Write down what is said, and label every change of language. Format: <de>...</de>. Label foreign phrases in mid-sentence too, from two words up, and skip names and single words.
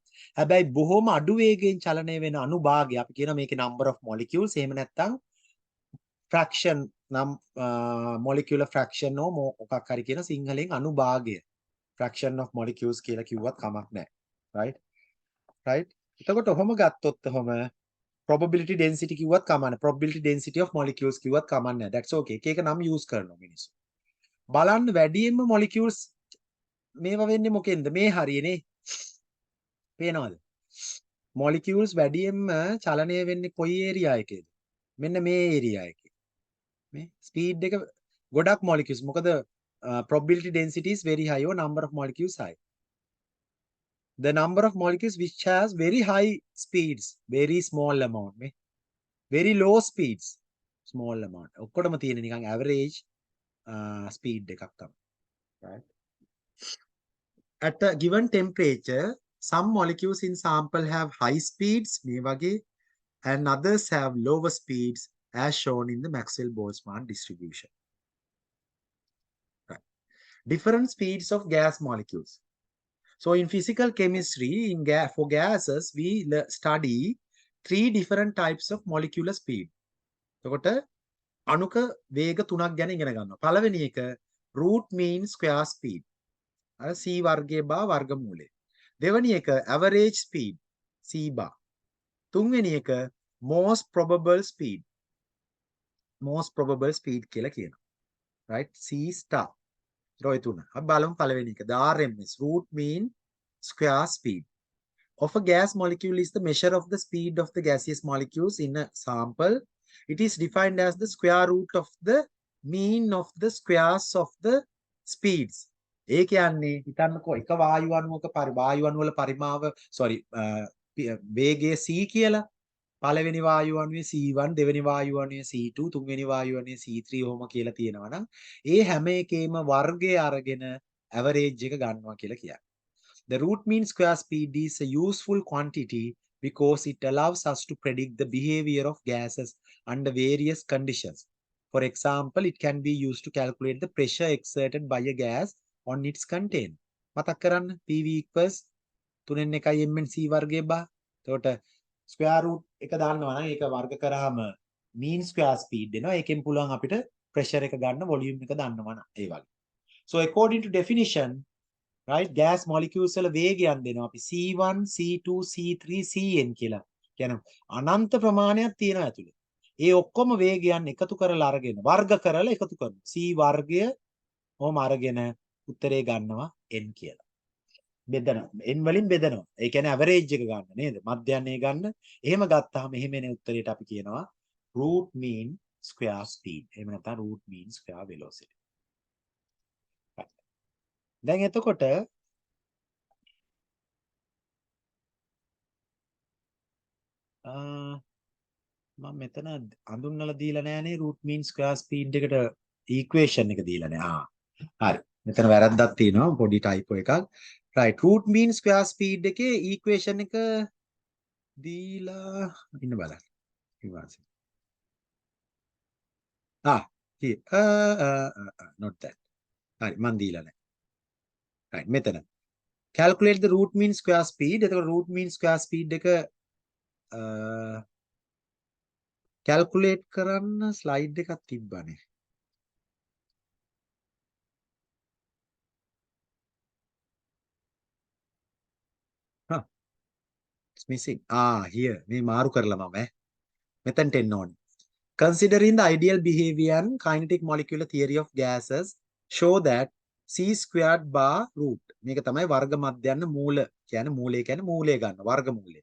<si>හැබැයි බොහොම අඩු වේගයෙන් චලනය වෙන අණු භාගය අපි කියනවා මේකේ</si> <en>number of molecules.</en> <si>එහෙම නැත්නම්</si> <en>fraction molecular fraction</en> <si>මොකක් හරි කියන සිංහලෙන් අණු භාගය.</si> <en>fraction of molecules</en> <si>කියලා කිව්වත් කමක් නැහැ. right. එතකොට ඔහොම ගත්තොත් ඔහොම</si> <en>probability density</en> <si>කිව්වත් කමක් නැහැ.</si> <en>probability density of molecules</en> <si>කිව්වත් කමක් නැහැ.</si> <en>that's okay.</en> <si>එක එක නම් use කරනවා මිනිස්සු. බලන්න වැඩියෙන්ම molecules මේවා වෙන්නේ මොකෙන්ද? මේ හරියනේ. පේනවද? molecules වැඩියෙන්ම චලනය වෙන්නේ කොයි area එකේද? මෙන්න මේ area එකේ. මේ speed එක ගොඩක් molecules.</si> <en>මොකද probability density is very high or number of molecules high. The number of molecules which has very high speeds, very small amount. Very low speeds, small amount.</en> <si>ඔක්කොටම තියෙන නිකන්</si> <en>average speed</en> <si>එකක් තමයි.</si> <en>Right? At a given temperature, some molecules in sample have high speeds</en> <si>මේ වගේ</si> <en>and others have lower speeds as shown in the Maxwell-Boltzmann distribution. Right. Different speeds of gas molecules. So in physical chemistry, for gases, we study 3 different types of molecular speed.</en> <si>එතකොට අණුක වේග තුනක් ගැන ඉගෙන ගන්නවා. පළවෙනි එක</si> <en>root mean square speed.</en> <si>අර c වර්ගයේ බා වර්ගමූලය. දෙවෙනි එක</si> <en>average speed c bar.</en> <si>තුන්වෙනි එක</si> <en>most probable speed. most probable speed</en> <si>කියලා කියනවා.</si> <en>right? c star.</en> <si>ඔය තුන. අපි බලමු පළවෙනි එක.</si> <en>The RMS root mean square speed of a gas molecule is the measure of the speed of the gaseous molecules in a sample. It is defined as the square root of the mean of the squares of the speeds.</en> <si>ඒ කියන්නේ හිතන්නකෝ එක වායු අණුවක වායු අණු වල පරිමාව වේගය c කියලා. පළවෙනි වායු අණුවේ c1, දෙවෙනි වායු අණුවේ c2, තුන්වෙනි වායු අණුවේ c3 ඔහොම කියලා තියෙනවා නම් ඒ හැම එකේම වර්ගය අරගෙන average එක ගන්නවා කියලා කියන්නේ.</si> <en>The root mean square speed is a useful quantity because it allows us to predict the behavior of gases under various conditions. For example, it can be used to calculate the pressure exerted by a gas on its container.</en> <si>මතක් කරන්න</si> <en>PV equals</en> <si>3 1යි mn c වර්ගයේ බා. එතකොට</si> <en>square root</en> <si>එක දාන්නවා නම් ඒක වර්ග කරාම</si> <en>mean square speed</en> <si>එනවා. ඒකෙන් පුළුවන් අපිට pressure එක ගන්න volume එක දන්නවා නම් ඒ වගේ.</si> <en>So according to definition, right, gas molecules</en> <si>වල වේගයන් දෙනවා අපි C1 C2 C3 Cn කියලා. කියනවා අනන්ත ප්‍රමාණයක් තියෙනවා ඇතුලේ. ඒ ඔක්කොම වේගයන් එකතු කරලා අරගෙන වර්ග කරලා එකතු කරනවා. C වර්ගය ඔහොම අරගෙන උත්තරේ ගන්නවා n කියලා. බෙදනවා. n වලින් බෙදනවා. ඒ කියන්නේ average එක ගන්න නේද? මධ්‍යන්නේ ගන්න. එහෙම ගත්තාම එහෙම එන උත්තරේට අපි කියනවා</si> <en>root mean square speed.</en> <si>එහෙම නැත්නම්</si> <en>root mean square velocity.</en> <si>දැන් එතකොට මම මෙතන අඳුන්වලා දීලා නෑනේ</si> <en>root mean square speed</en> <si>එකට equation එක දීලා නෑ. හරි. මෙතන වැරද්දක් තියෙනවා පොඩි typo එකක්. right,</si> <en>root mean square speed</en> <si>එකේ equation එක දීලා ඉන්න බලන්න. ඊවාසි.</si> <en>here. Not that.</en> <si>හරි මන් දීලා නෑ.</si> <en>right, මෙතන calculate the root mean square speed.</en> <si>එතකොට</si> <en>root mean square speed</en> <si>එක calculate කරන්න slide එකක් තිබ්බනේ.</si> <en>It's missing.</en> <si>Here මේ මාරු කරලා මම මෙතනට එන්න ඕනේ.</si> <en>Considering the ideal behavior and kinetic molecular theory of gases show that c squared bar root</en> <si>මේක තමයි වර්ග මධ්‍යන්න මූල කියන්නේ මූලය කියන්නේ මූලය ගන්න වර්ග මූලය.</si>